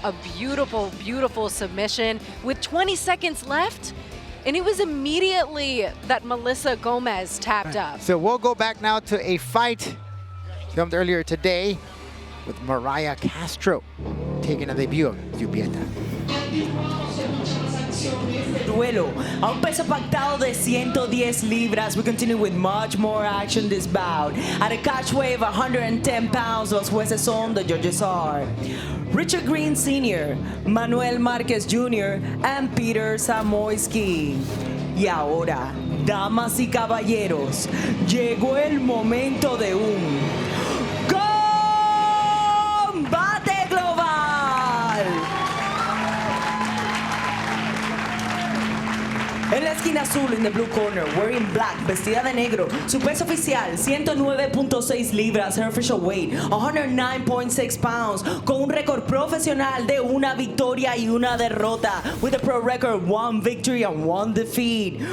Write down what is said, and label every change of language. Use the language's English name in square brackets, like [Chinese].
[English] A beautiful, beautiful submission with 20 seconds left. And it was immediately that Melissa Gomez tapped up. So we'll go back now to a fight filmed earlier today with Mariah Castro taking a debut of Zubieta. [Spanish] Duelo a un peso pactado de 110 libras. [English] We continue with much more action this bout. At a catch weight of 110 pounds, [Spanish] los jueces son, [English] the judges are Richard Green Sr., Manuel Márquez Jr., and Peter Samoyski. [Spanish] Y ahora, damas y caballeros, llegó el momento de un combate global. En la esquina azul, [English] in the blue corner, wearing black, [Spanish] vestida de negro. Su peso oficial, 109.6 libras. [English] Her official weight, 109.6 pounds. [Spanish] Con un récord profesional de una victoria y una derrota. [English] With a pro record, 1 victory and 1 defeat.